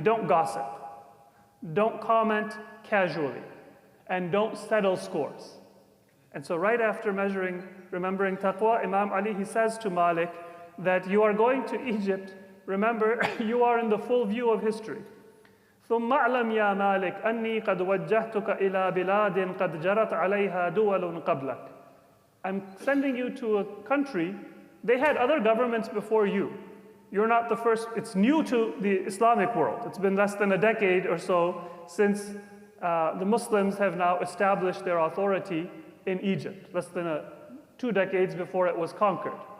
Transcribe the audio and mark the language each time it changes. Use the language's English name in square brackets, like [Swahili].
[English] Don't gossip, don't comment casually, and don't settle scores. And so right after remembering taqwa, Imam Ali, he says to Malik that you are going to Egypt. Remember, you are in the full view of history. [Arabic] ثم اعلم يا مالك أني قد وجهتك إلى بلاد قد جرت عليها دول قبلك. [English] I'm sending you to a country, they had other governments before you. You're not the first, it's new to the Islamic world. It's been less than a decade or so since the Muslims have now established their authority in Egypt, less than 2 decades before it was conquered.